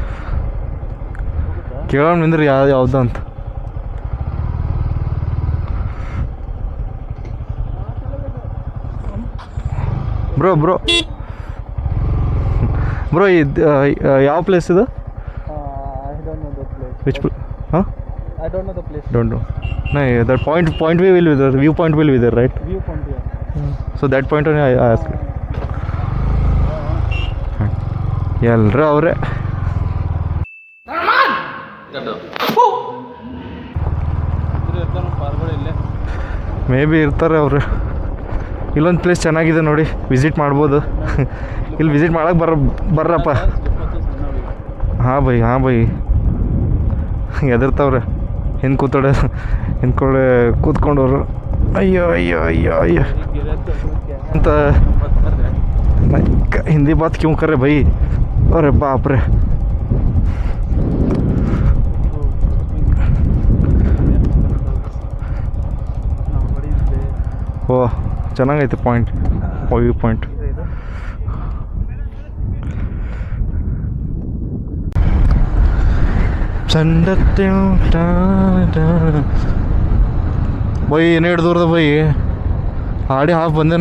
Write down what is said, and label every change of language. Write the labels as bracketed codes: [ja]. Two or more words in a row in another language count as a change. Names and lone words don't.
[kn] ಕೇಳೋಣ ನಿಂದ್ರಿ ಯಾವ್ದು ಅಂತ. ಬ್ರೋ ಇದು ಯಾವ ಪ್ಲೇಸ್ ಇದು? [en] Which place? Huh? I don't know the place. Don't know. No, that point will be there. View point will be there, right? View point, yeah. So that point only I asked. [kn] ಎಲ್ಲರೂ ಅವರೇ. ಮೇ ಬಿ ಇರ್ತಾರೆ ಅವರು. ಇಲ್ಲೊಂದು ಪ್ಲೇಸ್ ಚೆನ್ನಾಗಿದೆ ನೋಡಿ, ವಿಸಿಟ್ ಮಾಡ್ಬೋದು. ಇಲ್ಲಿ ವಿಸಿಟ್ ಮಾಡೋಕೆ ಬರ್ರಪ್ಪ. ಹಾಂ ಬೈ ಎದರ್ತಾವ್ರೆ ಹಿಂದೆ ಕೂತ್ಕೊಂಡವ್ರು. ಅಯ್ಯೋ ಅಯ್ಯೋ ಅಯ್ಯೋ ಅಯ್ಯೋ ಅಂತ [hi] हिंदी बात क्यों कर रहे भाई? अरे बाप रे. [kn] ಓ ಚೆನ್ನಾಗೈತೆ ಪಾಯಿಂಟ್, [en] view point. [kn] ಬೈ ಏನೇ ಹಿಡ್ದವ್ರದ ಬೈ ಆಡಿ ಹಾಫ್ ಬಂದೇನೋ.